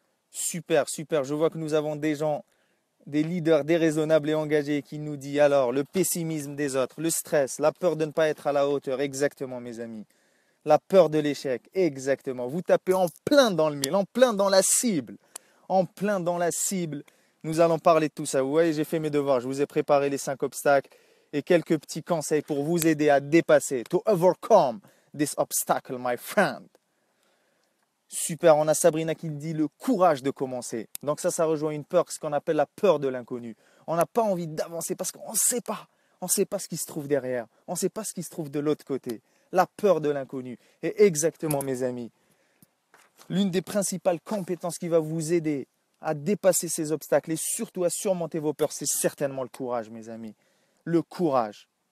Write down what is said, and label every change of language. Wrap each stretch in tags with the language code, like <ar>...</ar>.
<fr>Super, super. Je vois que nous avons des gens, des leaders déraisonnables et engagés qui nous disent alors le pessimisme des autres, le stress, la peur de ne pas être à la hauteur. Exactement, mes amis. La peur de l'échec, exactement. Vous tapez en plein dans le mille, en plein dans la cible. En plein dans la cible. Nous allons parler de tout ça. Vous voyez, j'ai fait mes devoirs. Je vous ai préparé les 5 obstacles et quelques petits conseils pour vous aider à dépasser.</fr> <en>To overcome this obstacle, my friend.</en> <fr>Super, on a Sabrina qui dit le courage de commencer. Donc ça rejoint une peur, ce qu'on appelle la peur de l'inconnu. On n'a pas envie d'avancer parce qu'on ne sait pas. On ne sait pas ce qui se trouve derrière. On ne sait pas ce qui se trouve de l'autre côté. La peur de l'inconnu. Et exactement, mes amis, l'une des principales compétences qui va vous aider à dépasser ces obstacles et surtout à surmonter vos peurs, c'est certainement le courage, mes amis. Le courage.</fr>